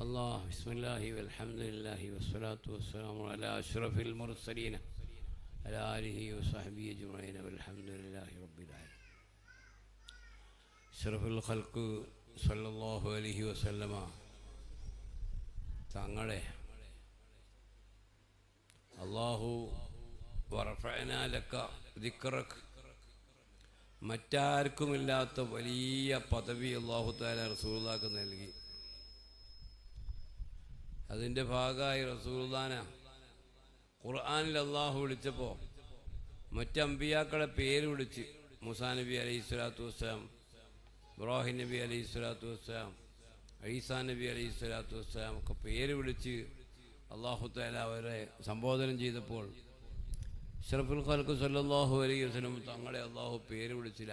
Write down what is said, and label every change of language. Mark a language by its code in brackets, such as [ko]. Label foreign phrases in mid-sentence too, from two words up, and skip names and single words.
[ar] الله بسم الله والحمد لله والصلاة والسلام على أشرف المرسلين على آله وصحبه أجمعين والحمد لله رب العالمين. أشرف الخلق صلى الله عليه وسلم [ml] തങ്ങളെ അല്ലാഹു [ar] ورفعنا لك ذكرك [ml] മറ്റാർക്കുമില്ലാത്ത വലിയ പദവി [ar] الله تعالى [ml] റസൂലുള്ളാഹിക്ക് നൽകി. അതിൻ്റെ ഭാഗമായി റസൂലുള്ളാഹിനെ ഖുർആനിൽ അല്ലാഹു വിളിച്ചപ്പോൾ മറ്റ് അമ്പിയാക്കളെ പേര് വിളിച്ച് മൂസാ നബി [ar] عليه الصلاة والسلام, [ml] ഇബ്രാഹിം നബി [ar] عليه الصلاة والسلام, [ml] ഈസാ നബി [ar] عليه الصلاة والسلام [ml] ഒക്കെ പേര് വിളിച്ച് [ar] الله تعالى [ml] അവരെ സംബോധനം ചെയ്തപ്പോൾ [ar] أشرف الخلق صلى الله عليه وسلم [ml] തങ്ങളെ അല്ലാഹു പേര് വിളിച്ചില്ല.